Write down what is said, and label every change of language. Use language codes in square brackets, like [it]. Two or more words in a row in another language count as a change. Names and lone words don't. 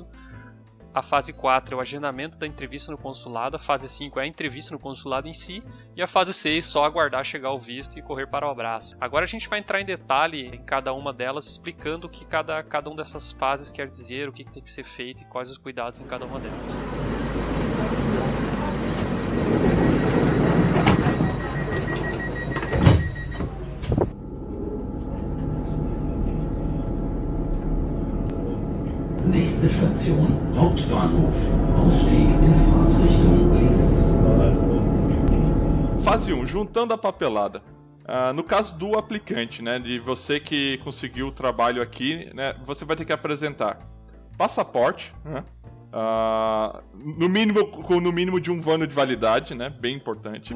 [pt] A fase 4 é o agendamento da entrevista no consulado, a fase 5 é a entrevista no consulado em si, e a fase 6 só aguardar chegar o visto e correr para o abraço. Agora a gente vai entrar em detalhe em cada uma delas, explicando o que cada uma dessas fases quer dizer, o que tem que ser feito e quais os cuidados em cada uma delas. [de] Nächste Station, Hauptbahnhof. Ausstieg in Fahrtrichtung links. [pt] Fase 1, juntando a papelada. No caso do aplicante, né, de você que conseguiu o trabalho aqui, né, você vai ter que apresentar passaporte, né, no mínimo de 1 ano de validade, né, bem importante.